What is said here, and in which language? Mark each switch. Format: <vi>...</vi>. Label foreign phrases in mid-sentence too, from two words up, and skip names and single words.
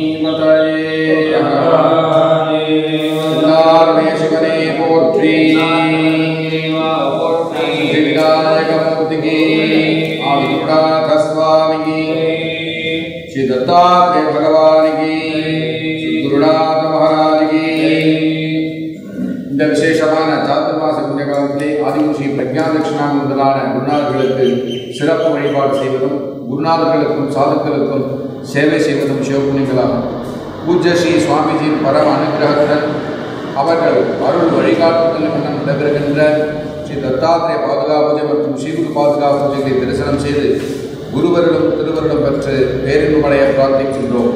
<ta>சிவனே போற்றி</ta> <hi>विनायकमूर्ति की आदिनाथ स्वामी की श्री दत्तात्रेय भगवान की गुरुनाथ महाराज की</hi> <ta>இந்த விசேஷமான சாத்துர்மாச புண்ணிய காலத்திலே ஆதிமூ ஸ்ரீ பிரஜாதட்சிணாமி முதலான குருநாதர்களுக்கு சிறப்பு வழிபாடு செய்வதும் குருநாதர்களுக்கும் சாதுக்களுக்கும் சேவை செய்வதும் சிவபுண்ணியங்களாகும். பூஜ்ய ஸ்ரீ சுவாமிஜியின் பரம அனுகிரகத்துடன் அவர்கள் அருள் வழிகாட்டுதல் என நடைபெறுகின்ற ஸ்ரீ தத்தாத்திரேய பாதுகா பூஜை மற்றும் ஸ்ரீகுரு பாதுகா பூஜைகளை தரிசனம் செய்து குருவருடும் திருவருடும் பெற்று பேரின்பமடைய பிரார்த்திக்கின்றோம்.</ta>